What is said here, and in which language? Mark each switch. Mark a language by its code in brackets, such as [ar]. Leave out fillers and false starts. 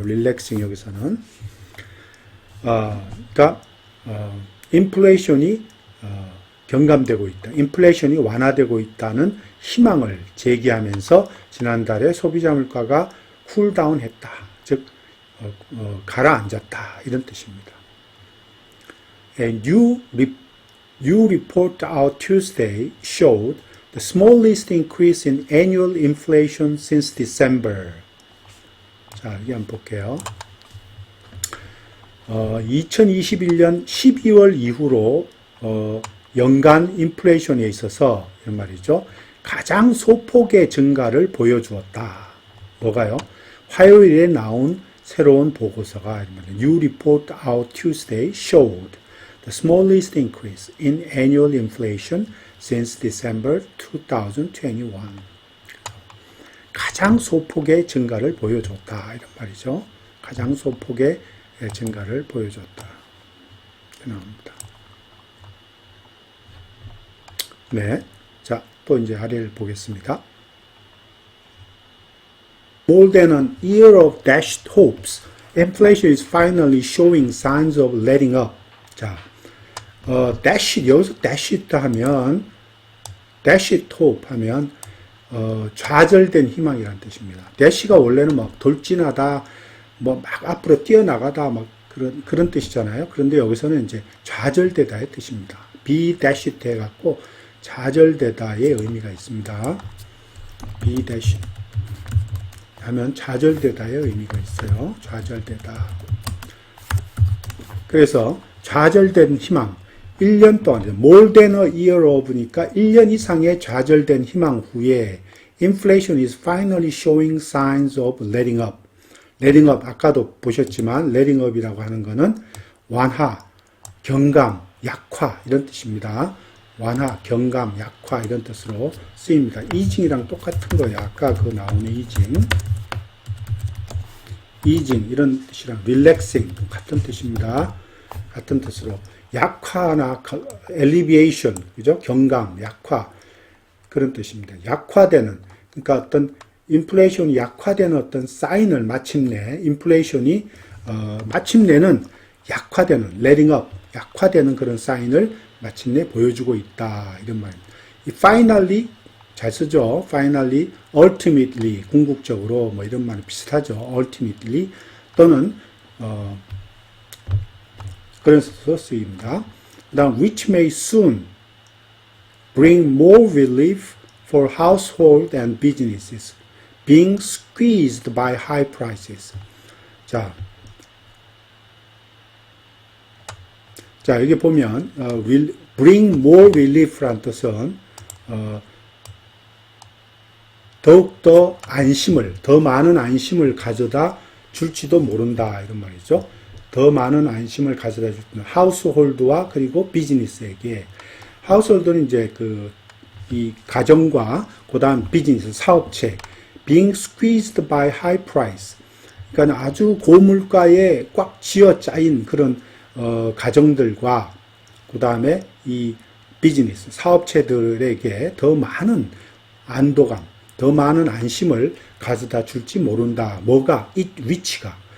[ko] relaxing 여기서는 그러니까 인플레이션이 경감되고 있다. 인플레이션이 완화되고 있다는 희망을 제기하면서 지난달에 소비자 물가가 쿨다운했다. 즉 가라앉았다. 이런 뜻입니다. [en] A new report out Tuesday showed the smallest increase in annual inflation since December. [ko] 자, 여기 한번 볼게요. 2021년 12월 이후로 연간 인플레이션에 있어서 이런 말이죠. 가장 소폭의 증가를 보여주었다. 뭐가요? 화요일에 나온 새로운 보고서가 [en] New report out Tuesday showed the smallest increase in annual inflation since December 2021. [ko] 가장 소폭의 증가를 보여줬다. 이런 말이죠. 가장 소폭의 증가를 보여줬다. 나옵니다. 네. 자, 또 이제 아래를 보겠습니다. [en] More than an year of dashed hopes, inflation is finally showing signs of letting up. [ko] 자, dashed, 여기서 dashed 하면, dashed hope 하면, 좌절된 희망이라는 뜻입니다. dash가 원래는 막 돌진하다, 뭐 막 앞으로 뛰어나가다, 막 그런 뜻이잖아요. 그런데 여기서는 이제 좌절되다의 뜻입니다. be dashed 해갖고 좌절되다의 의미가 있습니다. be dashed 하면 좌절되다의 의미가 있어요. 좌절되다. 그래서 좌절된 희망, 1년 동안, more than a year of니까 1년 이상의 좌절된 희망 후에 [en] inflation is finally showing signs of letting up. [ko] letting up, 아까도 보셨지만 letting up이라고 하는 거는 완화, 경감, 약화 이런 뜻입니다. 완화, 경감, 약화 이런 뜻으로 쓰입니다. easing이랑 똑같은 거예요. 아까 그 나오는 easing 이런 뜻이랑 relaxing 같은 뜻입니다. 같은 뜻으로 약화나 alleviation 그죠? 경감, 약화 그런 뜻입니다. 약화되는 그러니까 어떤 인플레이션이 약화되는 어떤 사인을 마침내 인플레이션이 마침내는 약화되는 letting up 약화되는 그런 사인을 마침내 보여주고 있다 이런 말입니다. 이 finally 잘 쓰죠. finally, ultimately 궁극적으로 뭐 이런 말이 비슷하죠. ultimately 또는 그래서 쓰입니다. 그다음 [en] which may soon bring more relief for household and businesses being squeezed by high prices. [ko] 자, 여기 보면 [en] will bring more relief [ko] 라는 뜻은 더욱더 안심을, 더 많은 안심을 가져다 줄지도 모른다 이런 말이죠. 더 많은 안심을 가져다 줄 하우스홀드와 그리고 비즈니스에게 하우스홀드는 이제 이 가정과 그다음 비즈니스 사업체 [en] being squeezed by high price [ko] 그러니까 아주 고물가에 꽉 쥐어 짜인 그런 가정들과 그다음에 이 비즈니스 사업체들에게 더 많은 안도감, 더 많은 안심을 가져다 줄지 모른다. 뭐가? 이 위치가.